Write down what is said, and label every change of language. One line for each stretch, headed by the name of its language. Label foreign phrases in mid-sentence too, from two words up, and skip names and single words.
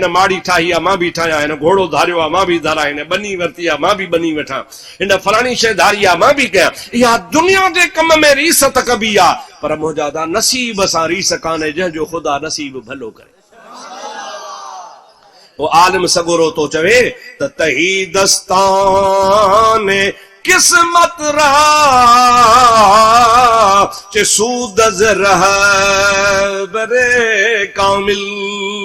Sindhi: हिन माड़ी ठाही आहे मां बि ठाहियां, हिन घोड़ो धारियो आहे मां बि धारां, हिन बनी वरिती आहे मां बि बनी वेठां, हिन फलाणी शइ धारी आहे मां बि कयां। इहा दुनिया जे कम में रीस त कबी आहे, पर मुंहिंजा दा नसीब सां रीस कान्हे जंहिंजो ख़ुदा नसीब भलो करे। वो आलिम सगोरो तो चवे त
Persian: تهی دستان قسمت را چه سود از رهبر کامل.